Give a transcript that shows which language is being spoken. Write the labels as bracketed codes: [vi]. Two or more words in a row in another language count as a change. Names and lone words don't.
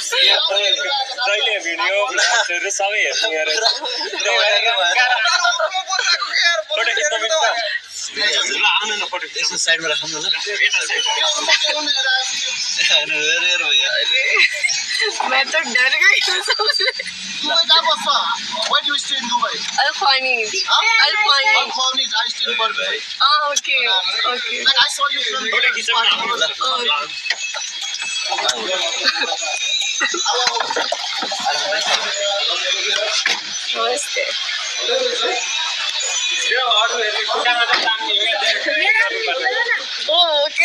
[ne] जहिले भिडियो ब्लग्सहरु सबै हेर्नु हेरेर फोटो खिच्न मिल्छ ल आउनु न फोटो खिच्न साइडमा राखौँ न ल [hi] मैं तो डर गई [ne] Dubai का बस्छ [en] Where do you stay in Dubai? Al-Khwanis. Al-Khwanis. Al-Khwanis. I stay in Burberry. Okay. Okay. Like I saw you from [ne] फोटो खिच्न नमस्ते त्यो अरु हेर्ने खुट्टामा त तान्ने हो ओके